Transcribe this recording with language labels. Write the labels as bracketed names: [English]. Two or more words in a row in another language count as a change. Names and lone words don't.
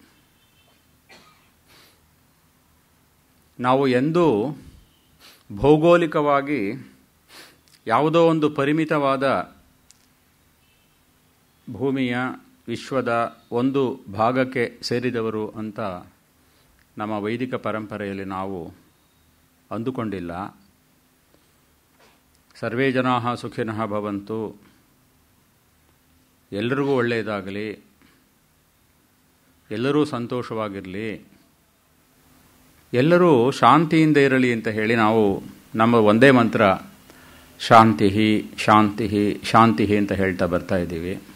[Kannada] ನಾವು ಎಂದೂ ಭೌಗೋಳಿಕವಾಗಿ ಯಾವುದೋ ಒಂದು ಪರಿಮಿತವಾದ ಭೂಮಿಯ ವಿಶ್ವದ ಒಂದು ಭಾಗಕ್ಕೆ ಸೇರಿದವರು ಅಂತ ನಮ್ಮ ವೈದಿಕ ಪರಂಪರೆಯಲ್ಲಿ ನಾವು ಅಂದುಕೊಂಡಿಲ್ಲ. [Sanskrit] ಸರ್ವೇ ಜನಾಃ ಸುಖಿನಃ ಭವಂತು, [Kannada] ಎಲ್ಲರಿಗೂ ಒಳ್ಳೆಯದಾಗಲಿ, ಎಲ್ಲರೂ ಸಂತೋಷವಾಗಿರಲಿ, ಎಲ್ಲರೂ ಶಾಂತಿಯಿಂದ ಇರಲಿ ಅಂತ ಹೇಳಿ ನಾವು ನಮ್ಮ ಒಂದೇ ಮಂತ್ರ ಶಾಂತಿ ಶಾಂತಿ ಶಾಂತಿ ಅಂತ ಹೇಳ್ತಾ ಬರ್ತಾ ಇದ್ದೀವಿ.